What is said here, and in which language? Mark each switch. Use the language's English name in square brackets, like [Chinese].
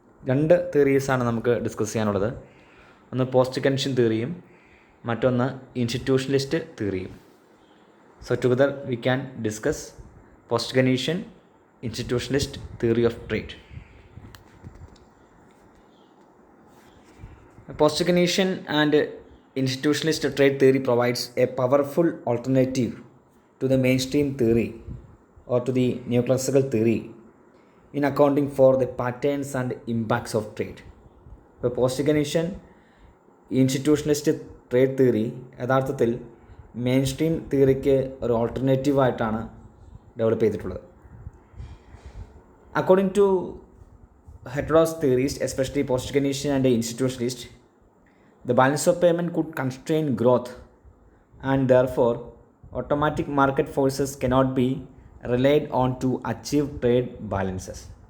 [Malayalam] രണ്ട് തിയറീസാണ് നമുക്ക് ഡിസ്കസ് ചെയ്യാനുള്ളത്. ഒന്ന് പോസ്റ്റ് കെയ്ൻഷ്യൻ തിയറിയും മറ്റൊന്ന് ഇൻസ്റ്റിറ്റ്യൂഷണലിസ്റ്റ് തിയറിയും. [English] So together we can discuss post Keynesian institutionalist theory of trade. Post Keynesian and institutionalist trade theory provides a powerful alternative to the mainstream theory or to the neoclassical theory in accounting for the patterns and impacts of trade. [Malayalam] ഇപ്പോൾ post കെയ്ൻഷ്യൻ ഇൻസ്റ്റിറ്റ്യൂഷണലിസ്റ്റ് trade theory യഥാർത്ഥത്തിൽ main stream തിയറിക്ക് ഒരു ഓൾട്ടർനേറ്റീവായിട്ടാണ് develop ചെയ്തിട്ടുള്ളത്. [English] According to heterodox theories, especially post Keynesian and institutionalist, the balance of payment could constrain growth and therefore automatic market forces cannot be relied on to achieve trade balances.